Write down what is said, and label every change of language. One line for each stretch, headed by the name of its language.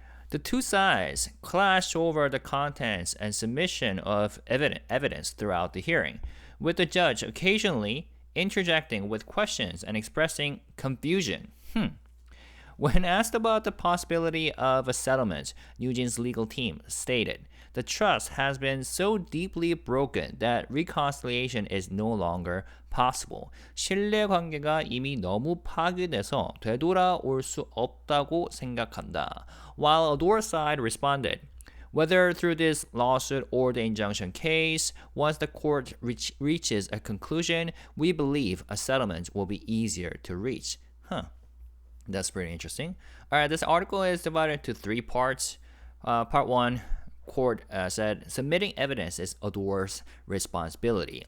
English: The two sides clashed over the contents and submission of evidence throughout the hearing, with the judge occasionally interjecting with questions and expressing confusion. When asked about the possibility of a settlement, NewJeans' legal team stated, the trust has been so deeply broken that reconciliation is no longer possible.
Korean: 신뢰 관계가 이미 너무 파괴돼서 되돌아올 수 없다고 생각한다.
English: While ADOR side responded, whether through this lawsuit or the injunction case, once the court reaches a conclusion, we believe a settlement will be easier to reach. That's pretty interesting. All right, this article is divided into 3 parts. Part 1, court said submitting evidence is ADOR's responsibility.